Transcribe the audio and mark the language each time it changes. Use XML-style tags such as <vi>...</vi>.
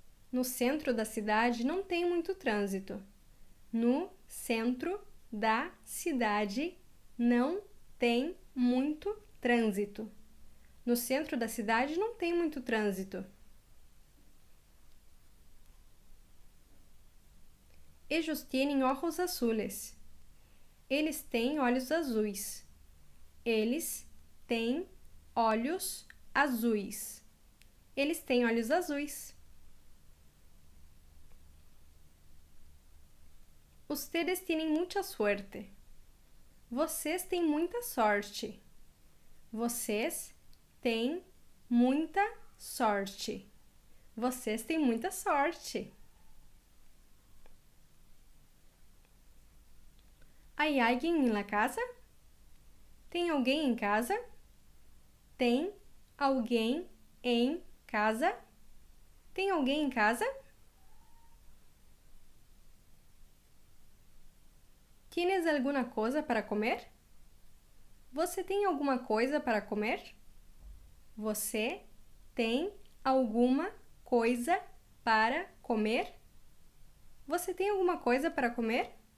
<pt>No centro da cidade não tem muito trânsito. No centro da cidade não tem muito trânsito. No centro da cidade não tem muito trânsito.</pt> <es>Ellos tienen ojos azules.</es> <pt>Eles têm olhos azuis. Eles têm olhos azuis. Eles têm olhos azuis.</pt> <es>Ustedes tienen mucha suerte.</es> <pt>Vocês têm muita sorte. Vocês têm muita sorte. Vocês têm muita sorte.</pt> <es>¿Hay alguien en la casa?</es> <pt>Tem alguém em casa? Tem alguém em casa? Tem alguém em casa?</pt> <es>¿Tienes alguna cosa para comer?</es> <pt>Você tem alguma coisa para comer? Você tem alguma coisa para comer? Você tem alguma coisa para comer?</pt>